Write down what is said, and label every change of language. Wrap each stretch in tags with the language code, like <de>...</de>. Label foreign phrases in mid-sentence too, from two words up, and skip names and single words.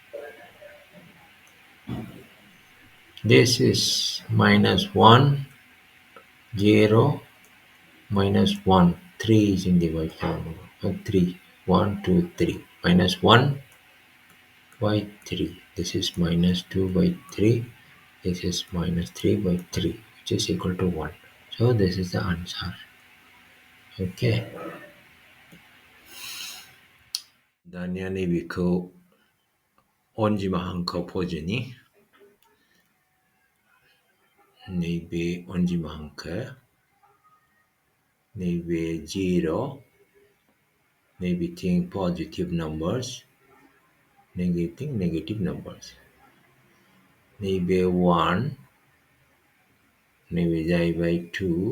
<en>This is minus 1, 0, minus 1. 3 is in divide column. 3. 1, 2, 3. Minus 1 by 3. This is minus 2 by 3. This is minus 3 by 3, which is equal to 1. So this is the answer. Okay.</en> <brx>दानिया नैबेखौ अनजिमा हांखोआव फज'नि नैबे अनजिमा हांखो नैबे 0 नैबेथिं</brx> <en>positive numbers</en> <brx>नैबेथिं</brx> <en>negative numbers</en> <brx>नैबे 1 नैबे जाहैबाय 2</brx>